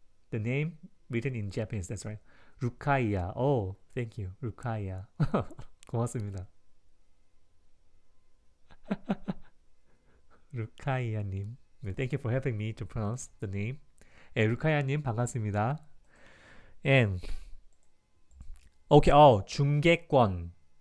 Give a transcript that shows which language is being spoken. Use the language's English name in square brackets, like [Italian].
[English] The name written in Japanese. That's right. Rukaiya. Oh, thank you. Rukaiya. [Korean] 고맙습니다. 루카이아님. [English] Thank you for helping me to pronounce the name. [Korean] 루카이아님 반갑습니다. [English] And okay, 중계권.